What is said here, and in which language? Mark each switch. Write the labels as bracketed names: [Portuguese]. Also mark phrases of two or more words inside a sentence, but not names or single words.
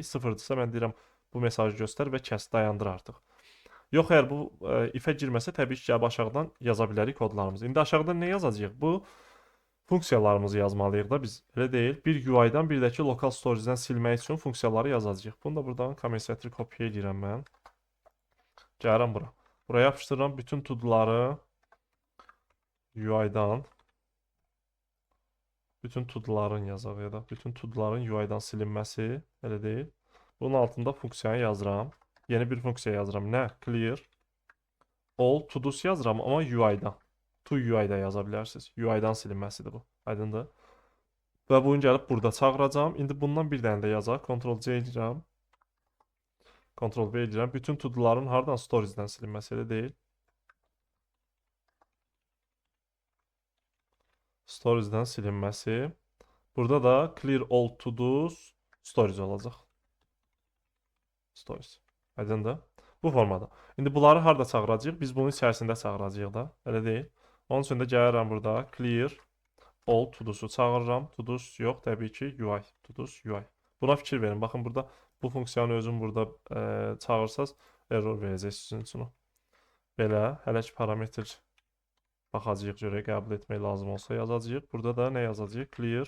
[Azerbaijani] 0-dırsa mən deyirəm bu mesajı göstər və kəs, dayandır artıq. Yox, əgər bu if-ə girməsə, təbii ki, aşağıdan yaza bilərik kodlarımızı. İndi aşağıdan nə yazacağıq? Bu funksiyalarımızı yazmalıyıq da biz. Elə deyil. Bir UI-dan, bir də ki lokal storage-dən silmək üçün funksiyaları yazacağıq. Bunu da buradan [English] comment center [Azerbaijani] kopya edirəm mən. Gəlirəm bura. Buraya yapışdırıram bütün to-do'ları UI-dan. Bütün to-do'ların yazaq ya da bütün to-do'ların UI-dan silinməsi, elə deyil. Bunun altında funksiyanı yazıram. Yeni bir funksiya yazıram. Nə? [English] Clear all to-dos [Azerbaijani] yazıram, amma UI-dan. To UI-da yaza bilərsiniz. UI-dan silinməsidir bu. Aydındır? Və bunu gəlib burada çağıracağam. İndi bundan bir dənə də yazaq. Ctrl-C edirəm. Ctrl-V edirəm. Bütün to-do'ların hardan storage-dən silinməsi elə deyil. Storage-dən silinməsi. Burada da [English] clear all to-dos storage [Azerbaijani] olacaq. Storage. Aydındır? Bu formada. İndi bunları harda çağıracağıq? Biz bunun içərisində çağıracağıq da. Elə deyil. Onun üçün də gəlirəm burada [English] clear all to-do'su [Azerbaijani] çağırıram. To-dos yox, təbii ki UI. [English] To-dos UI. [Azerbaijani] Buna fikir verin. Baxın burada bu funksiyanı özüm burada çağırsaz error verəcək sizin üçün o. Belə hələ ki parametr baxacağıq görə qəbul etmək lazım olsa yazacağıq. Burada da nə yazacağıq? Clear.